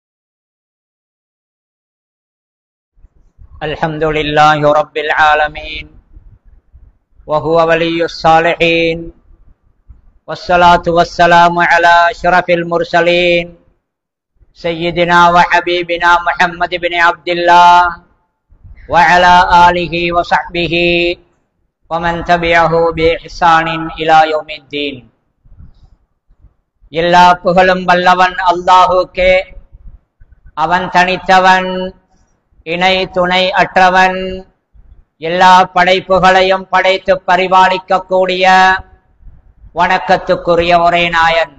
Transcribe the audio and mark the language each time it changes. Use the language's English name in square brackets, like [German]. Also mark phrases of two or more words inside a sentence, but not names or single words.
[Arabic] الحمد لله رب العالمين وهو ولي الصالحين والصلاة والسلام على أشرف المرسلين سيدنا وحبيبنا محمد بن عبد الله وعلى آله وصحبه ومن تبعه بإحسان إلى يوم الدين. [Tamil] எல்லா புகழும் வல்லவன் அல்லாஹுக்கே. அவன் தனித்தவன், இணை துணை அற்றவன். எல்லா படைப்புகளையும் படைத்து பரிபாலிக்கக்கூடிய வணக்கத்துக்குரிய ஒரே நாயன்.